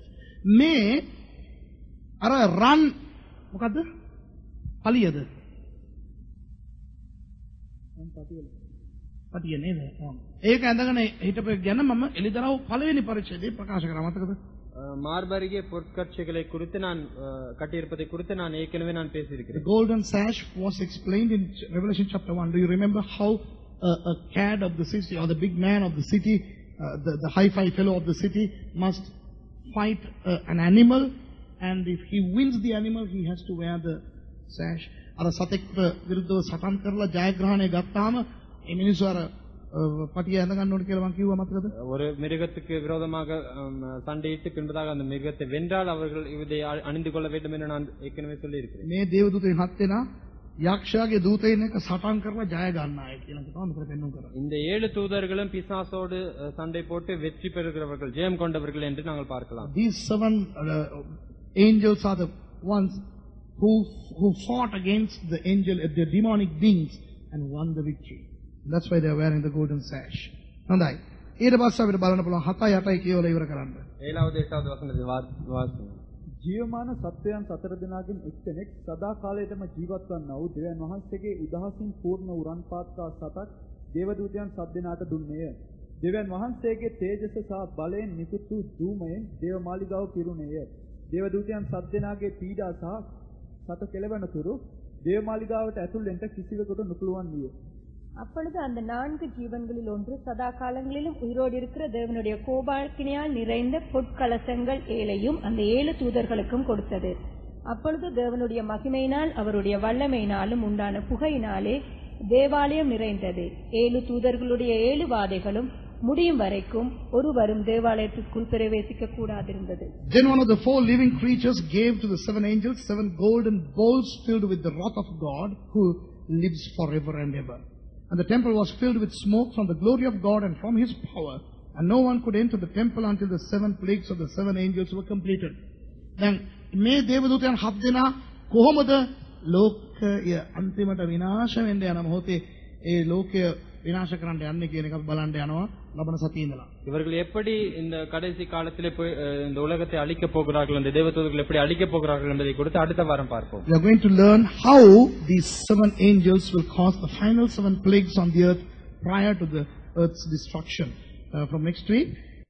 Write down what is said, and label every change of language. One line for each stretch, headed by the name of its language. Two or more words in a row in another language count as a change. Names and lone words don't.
Sinhala: මේ අර රන් මොකද්ද? පලියද? පටිය නේද? ඒක ඇඳගෙන හිටපෙ ගැන මම එලිදරව් පළවෙනි පරිච්ඡේදයේ ප්‍රකාශ කරා මතකද?
Tamil: மார்பருகே பொற்கச்சைகளை குறித்து நான் கட்டியிருப்பதை குறித்து நான் ஏற்கனவே நான் பேசியிருக்கிறேன்.
English: The golden sash was explained in Revelation chapter 1. Do you remember how a cad of the city, or the big man of the city, the high-fi fellow of the city must fight an animal, and if he wins the animal, he has to wear the sash.
Sinhala: අර සතෙක්ට විරුද්ධව සටන් කරලා ජයග්‍රහණය ගත්තාම මේ මිනිස්සු අර පටිය ඇඳ ගන්න ඕන කියලා මම කිව්වා මතකද?
Tamil: ஒரு மிருகத்துக்கு விரோதமாக சண்டையிட்டு பின்பதாக அந்த மிருகத்தை வென்றால் அவர்கள் இதை அணிந்து கொள்ள வேண்டும் என்று நான் ஏற்கனவே சொல்லி இருக்கிறேன்.
Sinhala: මේ දේවදූතයන් 7 දෙනා යක්ෂයාගේ දූතයන් එක්ක සටන් කරලා ජය ගන්න අය කියලා තමයි මෙතන පෙන්වන්න කරන්නේ.
Tamil: இந்த 7 தூதர்களும் பிசாசோடு சண்டை போட்டு வெற்றி பெறுகிறவர்கள், ஜெயம் கொண்டவர்கள் என்று நாங்கள் பார்க்கலாம்.
English: These 7 angels are the ones who fought against the demonic beings and won the victory. That's why they are wearing the golden sash.
Sinhala: හොඳයි. ඊට පස්සේ අපිට බලන්න පුළුවන් 7 8 කියවලා ඉවර කරන්න. 7வது 8வது වසනයේ වාසය. ජීවමාන සත්වයන් 4 දෙනාගෙන් එක්කෙනෙක් සදා කාලයටම ජීවත් වන්නා වූ දෙවියන් වහන්සේගේ උදහසින් පූර්ණ උරන් පාත්කා 7ක් දේවදූතයන් 7 දෙනාට දුන්නේය. දෙවියන් වහන්සේගේ තේජස සහ බලයෙන් නිකුත් වූ ධූමයෙන් දේව මාලිගාව පිරුණේය. දේවදූතයන් 7 දෙනාගේ පීඩා සහ සත කෙලවනතුරු දේව මාලිගාවට ඇතුල් වෙන්න කිසිවෙකුට නොපුළුවන් විය.
Tamil: அப்பொழுது அந்த 4 ஜீவன்களில் ஒன்று சதா காலங்களிலும் உயிரோடு இருக்கிற தேவனுடைய கோபாக்கினியால் நிறைந்த பொற்கலசங்கள் 7ஐயும் அந்த 7 தூதர்களுக்கும் கொடுத்தது. அப்பொழுது தேவனுடைய மகிமையினால் அவருடைய வல்லமையினாலும் உண்டான புகையினாலே தேவாலயம் நிறைந்தது. 7 தூதர்களுடைய 7 வாதைகளும் முடியும் வரைக்கும் ஒருவரும் தேவாலயத்திற்குள் பிரவேசிக்க கூடாதிருந்தது.
English: Then one of the 4 living creatures gave to the 7 angels 7 golden bowls filled with the wrath of God who lives forever and ever. And the temple was filled with smoke from the glory of God and from His power, and no one could enter the temple until the 7 plagues of the 7 angels were completed.
Sinhala: Then මේ දේවදූතයන් 7 දෙනා කොහොමද ලෝකය අන්තිමට විනාශ වෙන්න යන මොහොතේ ඒ ලෝකය විනාශ කරන්න යන්නේ කියන එක අපි බලන්න යනවා ලබන සතියේ ඉඳලා.
Tamil: இவர்கள் எப்படி இந்த கடைசி காலத்திலே போய் இந்த உலகத்தை அழிக்க போகிறார்கள், இந்த தேவதூதர்கள் எப்படி அழிக்க போகிறார்கள் என்பதை குறித்து அடுத்த வாரம் பார்ப்போம்.
English: We are going to learn how these 7 angels will cause the final 7 plagues on the earth prior to the earth's destruction from next week.